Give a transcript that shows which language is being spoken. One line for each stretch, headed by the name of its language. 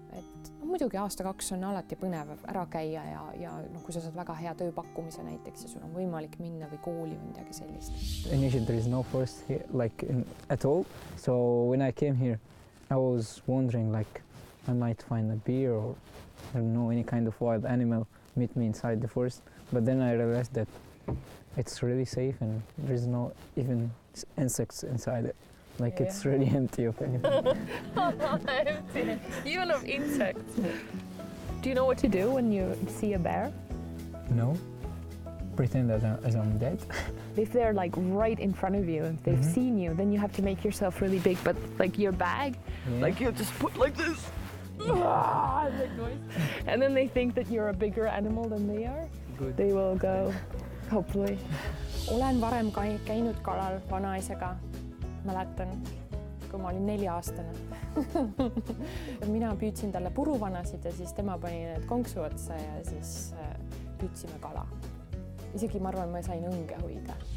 Estonian: Et muidugi aasta-kaks on alati põnev ära käia ja kui sa saad väga hea tööpakkumise näiteks ja sul on võimalik minna või kooli või midagi sellist.
English: Initially there is no forest here, like at all. So when I came here, I was wondering, like, I might find a bear or, I don't know, any kind of wild animal meet me inside the forest. But then I realized that it's really safe and there's no even insects inside it. Like, it's really empty of anything. Empty. Even of insects. Do you know what to do when you see a bear? No. Pretend that I'm dead. If they're like right in front of you, if they've seen you, then you have to make yourself really big. But like your bag, like you just put like this. And then they think that you're a bigger animal than they are. Good. They will go, hopefully.
Estonian: Olen varem käinud kalal vanaisaga, mäletan, kui ma olin 4-aastane. Mina püüdsin talle puruvanasid ja siis tema pani need konksu otsa ja siis püüdsime kala. Isegi ma arvan, ma sain õnge hoida.